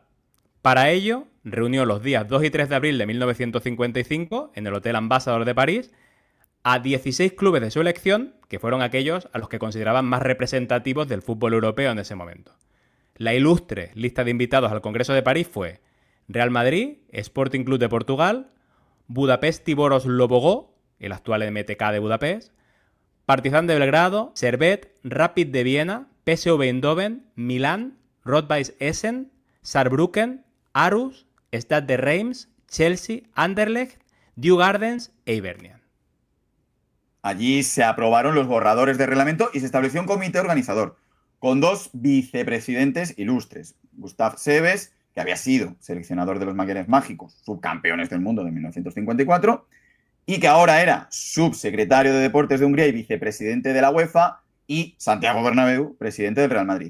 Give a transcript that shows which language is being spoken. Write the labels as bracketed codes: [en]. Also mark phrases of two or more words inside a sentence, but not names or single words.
[es] Para ello, reunió los días 2 y 3 de abril de 1955 en el Hotel Ambassador de París a 16 clubes de su elección, que fueron aquellos a los que consideraban más representativos del fútbol europeo en ese momento. La ilustre lista de invitados al Congreso de París fue Real Madrid, Sporting Club de Portugal, Budapest Tiboros Lobogó, el actual MTK de Budapest, Partizan de Belgrado, Servette, Rapid de Viena, PSV Eindhoven, Milán, Rot-Weiss Essen, Saarbrücken, Aarhus, Stade de Reims, Chelsea, Anderlecht, Djurgårdens e Hibernian. Allí se aprobaron los borradores de reglamento y se estableció un comité organizador con dos vicepresidentes ilustres, Gustav Seves, que había sido seleccionador de los Maquinares Mágicos, subcampeones del mundo de 1954, y que ahora era subsecretario de Deportes de Hungría y vicepresidente de la UEFA, y Santiago Bernabéu, presidente del Real Madrid.